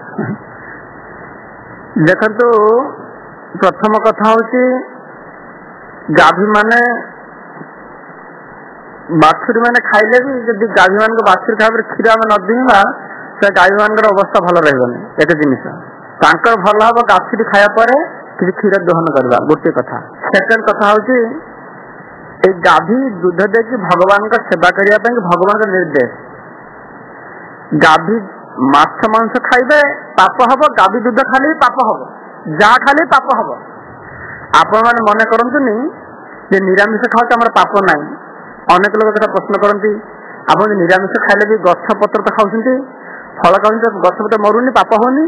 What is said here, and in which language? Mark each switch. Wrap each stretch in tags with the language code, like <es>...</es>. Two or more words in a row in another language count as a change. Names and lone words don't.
<or>ଦେଖନ୍ତୁ, ପ୍ରଥମ କଥା ହଉଛି ଗାଭୀ ମାନେ ବାଛୁରୀ ମାନେ ଖାଇଲେ ବି ଯଦି ଗାଭୀ ମାନଙ୍କୁ ବାଛୁରୀ ଖାଇବାରେ କ୍ଷୀର ଆମେ ନ ଦିଇବା ସେ ଗାଈ ମାନଙ୍କର ଅବସ୍ଥା ଭଲ ରହିବନି। ଏତେ ଜିନିଷ ତାଙ୍କର ଭଲ ହବ ବାଛୁରୀ ଖାଇବା ପରେ କିଛି କ୍ଷୀର ଦୋହନ କରିବା, ଗୋଟିଏ କଥା। ସେକେଣ୍ଡ କଥା ହଉଛି ଏଇ ଗାଭୀ ଦୁଧ ଦେଇକି ଭଗବାନଙ୍କ ସେବା କରିବା ପାଇଁ ଭଗବାନଙ୍କ ନିର୍ଦ୍ଦେଶ। ଗାଭୀ ମାଛ ମାଂସ ଖାଇବେ ପାପ ହବ, ଗାଭୀ ଦୁଧ ଖାଇଲେ ବି ପାପ ହବ, ଯାହା ଖାଇଲେ ପାପ ହବ। ଆପଣମାନେ ମନେ କରନ୍ତୁନି ଯେ ନିରାମିଷ ଖାଉଛ ଆମର ପାପ ନାହିଁ। ଅନେକ ଲୋକ ସେଟା ପ୍ରଶ୍ନ କରନ୍ତି, ଆପଣ ନିରାମିଷ ଖାଇଲେ ବି ଗଛ ପତ୍ର ତ ଖାଉଛନ୍ତି, ଫଳ ଖାଉଛନ୍ତି, ଗଛ ପତ୍ର ମରୁନି, ପାପ ହଉନି?</or>